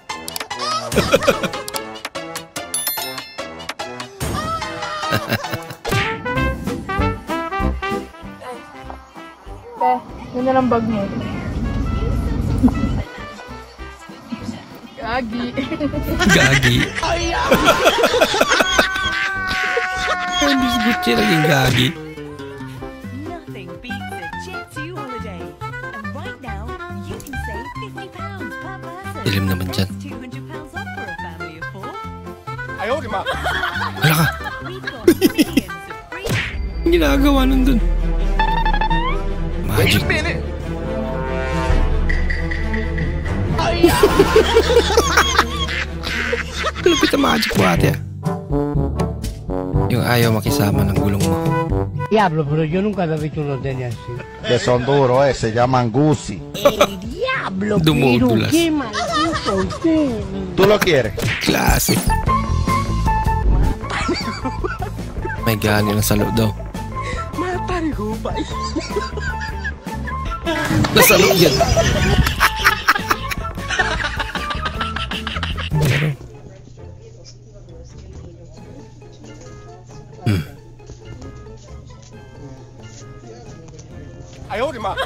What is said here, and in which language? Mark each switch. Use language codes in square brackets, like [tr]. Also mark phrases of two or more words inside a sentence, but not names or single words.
[tl] Yun na lang bag mo. Gagi. Miss Gucci naging gagi. [en] Nothing beats a Jet2 holiday. And right now, you can save £50 per person. [tl] Dilim naman dyan. [en] £200 off for a family of 4. [tl] Ayaw, di ma. Wala ka. Ang ginagawa nun dun. Magic. Lupit ang magic mo ate. Yung ayaw makisama ng gulong mo. [es] Diablo, pero yo nunca había visto unos tenis así. Que son duros, se llaman Gucci. El diablo, Dumódulas. pero qué maldito usted. ¿Tú lo quieres? [tl] Classic. May gani na sa loob daw. Nasa loob yan. Ayaw, di ma.